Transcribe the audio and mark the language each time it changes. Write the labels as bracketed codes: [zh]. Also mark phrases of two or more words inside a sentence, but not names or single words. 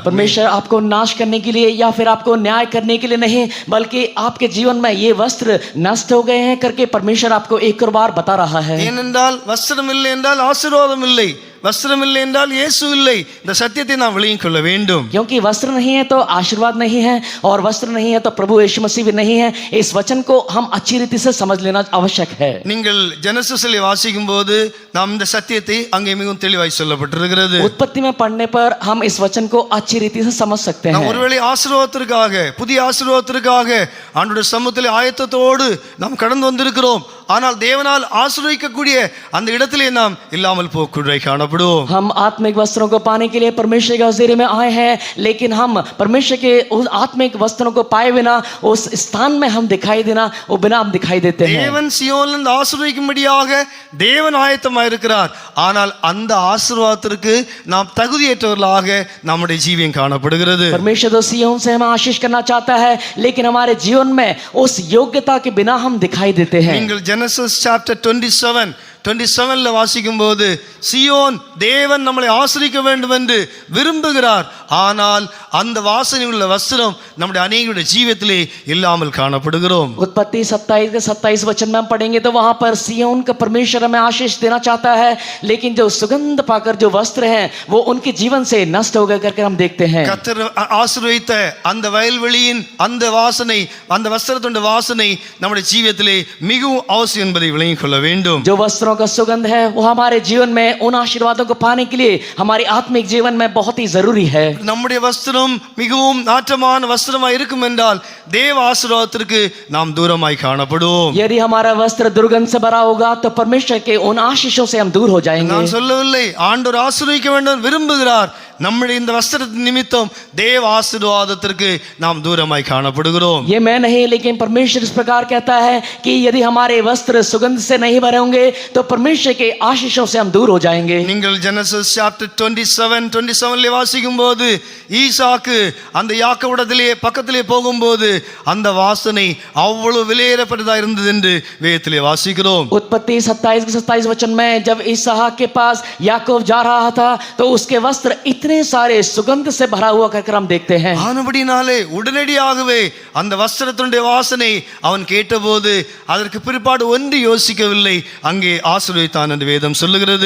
[hi] परमेश्वर आपको नाश करने के लिए या फिर आपको न्याय करने के लिए नहीं, बल्कि आपके जीवन में ये वस्त्र नष्ट हो गए हैं करके परमेश्वर आपको एक और बार बता रहा है. [ta] ஏனென்றால் வஸ்திரம் இல்லை என்றால் ஆசீர்வாதம் இல்லை, वस्त्रम இல்லை என்றால் இயேசு இல்லை. இந்த சத்தியத்தை நாம் விளங்கிக் கொள்ள வேண்டும். [hi] क्योंकि वस्त्र नहीं है तो आशीर्वाद नहीं है और वस्त्र नहीं है तो प्रभु यीशु मसीह भी नहीं है. इस वचन को हम अच्छी रीति से समझ लेना आवश्यक है. [ta] நீங்கள் ஜெனசிஸில் வாசிக்கும் போது நாம் இந்த சத்தியத்தை அங்கே மிகவும் தெளிவாய் சொல்லப்பட்டிருக்கிறது. [hi] उत्पत्ति में पढ़ने पर हम इस वचन को अच्छी रीति से समझ सकते हैं. [ta] நாம் ஒருவேளை ஆசீர்வாதத்திற்காக, புதிய ஆசீர்வாதத்திற்காக ஆண்டவருடைய சமூகத்திலே ஆயத்தத்தோடு நாம் கடந்து வந்திருக்கிறோம். ஆனால் தேவனால் ஆசீர்வதிக்கக்கூடிய அந்த இடத்திலே நாம் இல்லாமல் போக்குள்ளே காணப்படுவோம். [hi] हम आत्मिक वस्त्रों को पाने के लिए परमेश्वर के हज़ूरी में आए हैं, लेकिन हम परमेश्वर के उस आत्मिक वस्त्रों को पाए बिना उस स्थान में हम दिखाई देना वो बिना हम दिखाई देते हैं. [ta] தேவன் சியோனிலிருந்து ஆசீர்வதிக்கும்படியாக தேவன் ஆயத்தமாக இருக்கிறார். ஆனால் அந்த ஆசீர்வாதத்திற்கு நாம் தகுதியற்றவர்களாக நம்முடைய ஜீவியம் காணப்படுகிறது. [hi] परमेश्वर तो सियोन से हमें आशीष करना चाहता है, लेकिन हमारे जीवन में उस योग्यता के बिना हम दिखाई देते हैं. [ta] நீங்கள் Genesis chapter 27 27 வாசிக்கும் போது சியோன் தேவன் நம்மளை ஆசிரிக்க வேண்டும் என்று விரும்புகிறார். ஆனால் அந்த வாசனை உள்ள வஸ்திரம் நம்முடைய அநேகருடைய ஜீவியத்திலே இல்லாமல் காணப்படுகிறோம். [hi] उत्पत्ति 27 के 27 वचन में हम पढ़ेंगे तो वहां पर सिय्योन का परमेश्वर हमें आशीष देना चाहता है, लेकिन जो सुगंध पाकर जो वस्त्र हैं वो उनके जीवन से नष्ट हो गए करके हम देखते हैं. [ta] கர்த்தர் ஆசீர்வதித்த அந்த வயல்வெளியின் அந்த வாசனை, அந்த வஸ்திரத்துடைய வாசனை நம்முடைய ஜீவியத்திலே மிகவும் அவசியம் என்பதை விளங்கிக் கொள்ள வேண்டும். [hi] जो वस्त्रों का सुगंध है वो हमारे जीवन में उन आशीर्वादों को पाने के लिए हमारे आत्मिक जीवन में बहुत ही जरूरी है. [ta] நம்முடைய வஸ்திரம் மிகவும் நாற்றமான வஸ்திரமாய் இருக்கும் என்றால் தேவ ஆசீர்வாதத்திற்கு நாம் தூரமாய் காணப்படுவோம். [hi] यदि हमारा वस्त्र दुर्गंध से भरा होगा तो परमेश्वर के उन आशीषों से हम दूर हो जाएंगे. [ta] நான் சொல்லவில்லை ஆண்டவர் ஆசீர்வதிக்க வேண்டும் விரும்புகிறார். நம்முடைய இந்த வஸ்திரத்தின் நிமித்தம் தேவ ஆசீர்வாதத்திற்கு நாம் தூரமாய் காணப்படுகிறோம். [hi] ये मैं नहीं, लेकिन परमेश्वर इस प्रकार कहता है कि यदि हमारे वस्त्र सुगंध से नहीं भरे होंगे तो परमेश्वर के आशीषों से हम दूर हो जाएंगे. [ta] நீங்கள் ஜெனசிஸ் சாப்டர் 27 வாசிக்கும் போது ஈசாக்கு அந்த யாக்கோபிடத்திலே பக்கத்திலே போகும்போது அந்த வாசனை அவ்வளவு விலையேறப்பட்டதா இருந்தது என்று வேதத்திலே வாசிக்கிறோம். [hi] उत्पत्ति 27 के 27 वचन में जब इसहाक के पास याकूब जा रहा था तो उसके वस्त्र इतने सारे सुगंध से भरा हुआ करके हम देखते हैं. [ta] ஆனபடினாலே உடனடியாகவே அந்த வஸ்திரத்தினுடைய வாசனை அவன் கேட்டபோது அதற்கு பிற்பாடு ஒன்று யோசிக்கவில்லை, அங்கே ஆசீர்வதித்தான் என்று வேதம் சொல்லுகிறது.